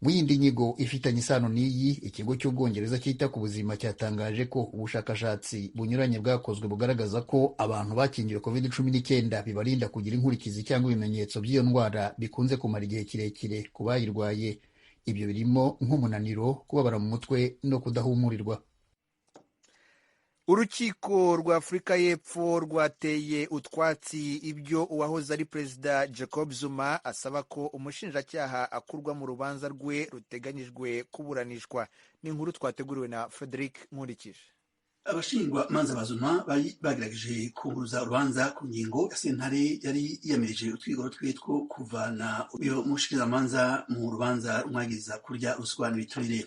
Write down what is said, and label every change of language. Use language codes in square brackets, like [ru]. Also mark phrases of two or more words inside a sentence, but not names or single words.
[rw] Mu yindi nyigo ifitanye isano n'iyi, ikigo cy'Ubwongereza cyita ku buzima cyatangaje ko ubushakashatsi bunyuranye bwakozwe bugaragaza ko abantu bakingiwe COVID-19 bibarinda kugira inkurikizi cyangwa ibimenyetso by'iyo ndwara bikunze kumara igihe kirekire ku bayirwaye. Ibyo birimo nk'umunaniro, kubabara mu mutwe no kudahumurirwa. Urukiko rwa Afurika y'Epfo rwateye utwatsi ibyo uwahoze ari Perezida Jacob Zuma asaba ko umushinjacyaha akurwa mu rubanza rwe ruteganyijwe kuburanishwa. Ni inkuru twateguriwe na Frederick Nkurikije. [rn] Abashingwa manza ba Zuma bari bagerageje kubuza urubanza ku ngingo ya sentare yari yiyamirije utwigoro twe two kuvana uyo mushikirizamanza mu rubanza rumwagiriza kurya ruswa n'ibiturire.